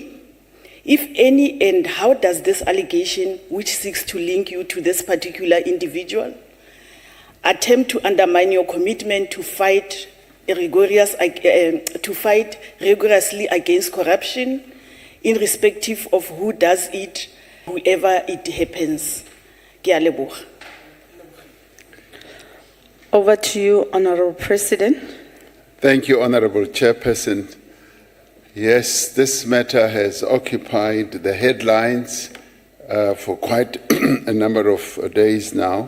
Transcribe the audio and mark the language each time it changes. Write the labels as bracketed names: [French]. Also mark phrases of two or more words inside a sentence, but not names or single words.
[English] If any, and how does this allegation, which seeks to link you to this particular individual, attempt to undermine your commitment to fight rigorously against corruption, irrespective of who does it, whoever it happens? [Tswana] Ke a leboga. [English] Over to you, Honorable President. Thank you, Honorable Chairperson. Yes, this matter has occupied the headlines for quite a number of days now.